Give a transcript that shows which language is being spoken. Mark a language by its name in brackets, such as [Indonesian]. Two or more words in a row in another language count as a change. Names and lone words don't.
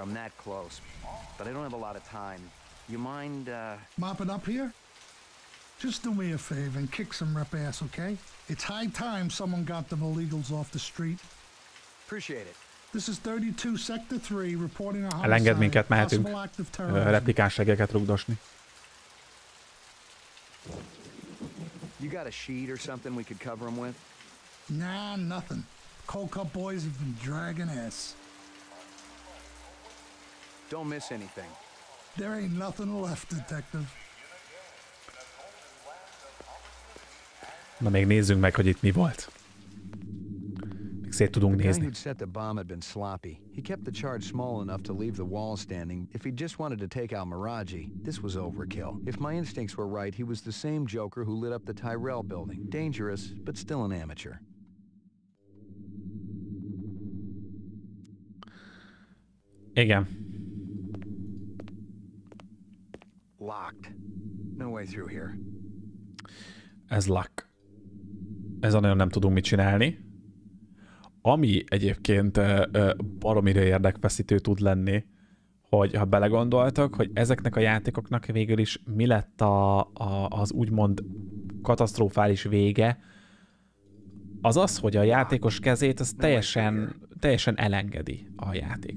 [English] I'm that close. But I don't have a lot of time. You mind, mopping up here? Just do me a favor and kick some rep ass, okay? It's high time someone got them illegals off the street. Appreciate it. This is 32 Sector 3 reporting a [Hungarian] elenged minket, [English] homicide, [Hungarian] mehetünk [English] possible act of terrorism. [Hungarian] replikáns segeket rugdosni. [English] You got a sheet or something we could cover them with? Nah, nothing. Cold Cup boys have been dragging ass. Don't miss anything. There ain't nothing left, detective. [Hungarian] Na még nézzünk meg, hogy itt mi volt. Még szét tudunk nézni. nézni. [English] The guy who'd set the bomb had been sloppy. He kept the charge small enough to leave the wall standing. If he just wanted to take out Moraji, this was overkill. If my instincts were right, he was the same Joker who lit up the Tyrell building. Dangerous, but still an amateur. [Hungarian] Igen. [English] Locked. No way through here. [Hungarian] Ez luck. Ezzel nagyon nem tudunk mit csinálni. Ami egyébként baromira érdekfeszítő tud lenni, hogy ha belegondoltak, hogy ezeknek a játékoknak végül is mi lett az úgymond katasztrofális vége, az az, hogy a játékos kezét az teljesen elengedi a játék.